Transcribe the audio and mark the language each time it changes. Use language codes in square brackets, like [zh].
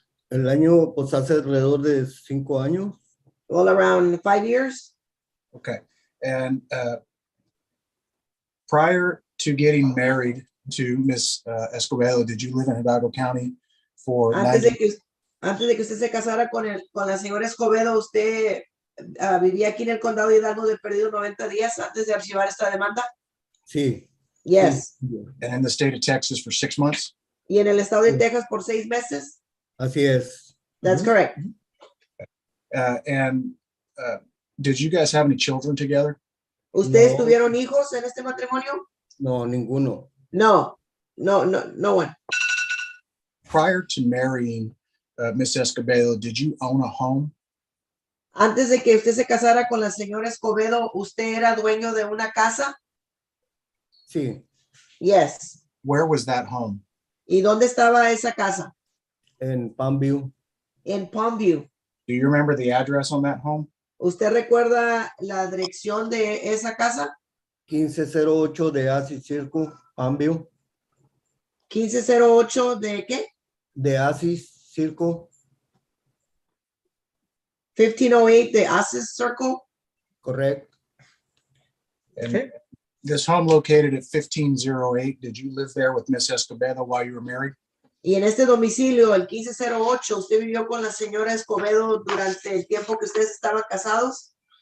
[es] El año, pues hace alrededor de 5 años. [en] All around 5 years. Okay. And prior to getting married to Miss Escobedo, did you live in Hidalgo County for [es] Antes de que usted se casara con la señora Escobedo, usted vivía aquí en el condado de Hidalgo de perdido 90 días antes de archivar esta demanda? Sí. [en] Yes. And in the state of Texas for 6 months? [es] ¿Y en el estado de Texas por 6 meses? Así es. [en] That's correct. And did you guys have any children together? [es] ¿Ustedes tuvieron hijos en este matrimonio? No, ninguno. [en] No one. Prior to marrying Miss Escobedo, did you own a home? [es] Antes de que usted se casara con la señora Escobedo, ¿usted era dueño de una casa? Sí. [en] Yes. Where was that home? [es] ¿Y dónde estaba esa casa? En Palmview. En Palmview. Do you remember the address on that home? ¿Usted recuerda la dirección de esa casa? 1508 de Asis Circle, Palmview. 1508 de qué? De Asis Circle. 1508 de Asis Circle. [en] Correct. And This home located at 1508, did you live there with Miss Escobedo while you were married? [es] Y en este domicilio, el 1508, ¿usted vivió con la señora Escobedo durante el tiempo que ustedes estaban casados?